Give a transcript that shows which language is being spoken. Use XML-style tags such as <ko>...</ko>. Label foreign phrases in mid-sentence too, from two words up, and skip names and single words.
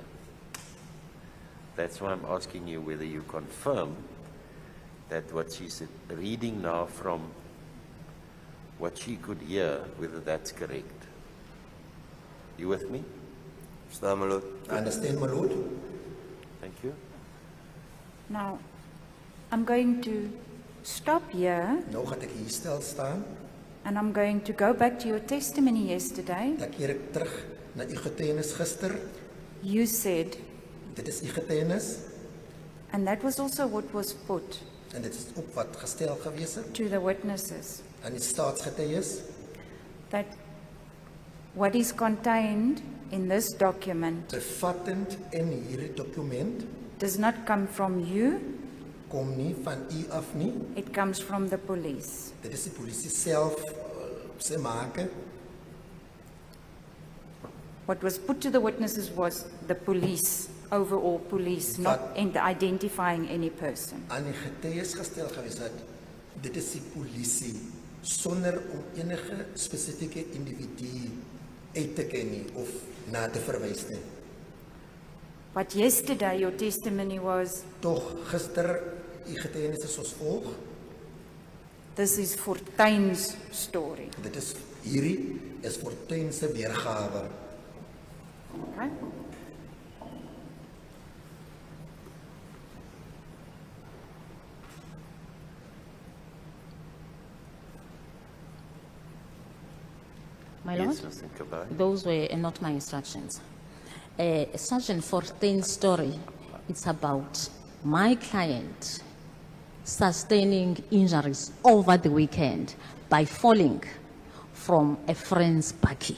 <en>That's why I'm asking you whether you confirm that what she's reading now from what she could hear, whether that's correct. You with me?</en> <af>Verstaan,</af> <en>my lord. I understand, my lord. Thank you. Now, I'm going to stop here</en> <af>Nou gaan ek hier stil staan.</af> <en>and I'm going to go back to your testimony yesterday.</en> <af>Dan keer ek terug na u getuienis gister.</af> <en>You said,</en> <af>Dit is u getuienis</af> <en>and that was also what was put</en> <af>en dit is ook wat gestel gewees het</af> <en>to the witnesses,</en> <af>aan die staatsgetuies</af> <en>that what is contained in this document</en> <af>bevattend in hierdie dokument</af> <en>does not come from you,</en> <af>kom nie van u af nie.</af> <en>it comes from the police.</en> <af>Dit is die polisie self se make.</af> <en>What was put to the witnesses was the police, overall police, not in identifying any person.</en> <af>Aan die getuies gestel gewees het. Dit is die polisie sonder om enige spesifieke individu uit te ken nie of na te verwys nie.</af> <en>But yesterday your testimony was,</en> <af>Tog gister u getuienis is soos volg.</af> <en>this is Fortuyn's story.</en> <af>Dit is hierdie is Fortuyn se weergawe.</af> <en>Okay? My lord, Yes, Mr. Kabay. those were not my instructions. Sergeant 14 story, it's about my client sustaining injuries over the weekend by falling from a friend's buggy.</en>